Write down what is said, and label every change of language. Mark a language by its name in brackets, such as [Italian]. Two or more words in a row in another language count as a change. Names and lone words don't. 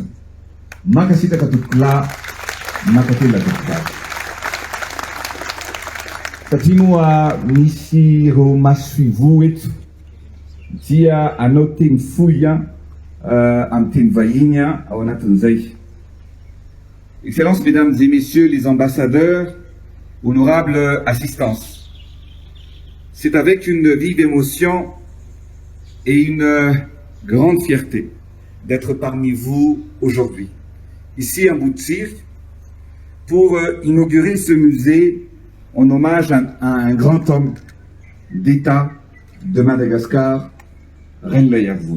[Malagasy] Mankasitraka tokola mankatela tokola. Satria moa misy ireo masofivo eto dia anao teny fohy amin'ny teny vahiny ao anatin'izay. [French] Excellences, Mesdames et Messieurs les ambassadeurs, honorable assistance, c'est avec une vive émotion et une grande fierté d'être parmi vous aujourd'hui, ici à Boutsir, pour inaugurer ce musée en hommage à un grand homme d'État de Madagascar, Rainila Iavony.